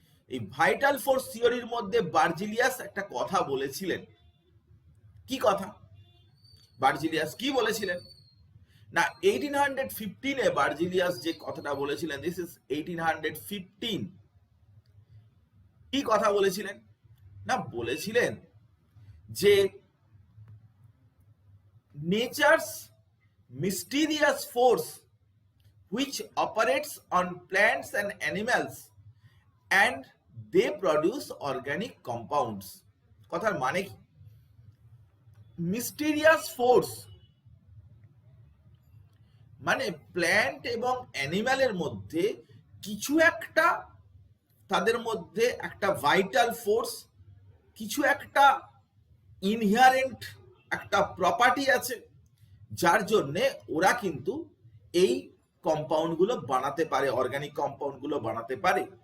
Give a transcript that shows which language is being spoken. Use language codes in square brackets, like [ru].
[bn] এই vital force থিওরির মধ্যে বার্জিলিয়াস একটা কথা বলেছিলেন। কি কথা বার্জিলিয়াস কি বলেছিলেন না, 1815 বার্জিলিয়াস যে কথাটা বলেছিলেন, [en] This is 1815। [bn] কি কথা বলেছিলেন না, বলেছিলেন যে [en] Nature's mysterious force which operates on plants and animals and they produce organic compounds। [bn] কথার মানে কি, মিস্টিরিয়াস ফোর্স মানে প্ল্যান্ট এবং অ্যানিম্যালের মধ্যে কিছু একটা, তাদের মধ্যে একটা ভাইটাল ফোর্স, কিছু একটা ইনহারেন্ট একটা প্রপার্টি আছে, যার জন্যে ওরা কিন্তু এই কম্পাউন্ড গুলো বানাতে পারে, অর্গানিক কম্পাউন্ড গুলো বানাতে পারে।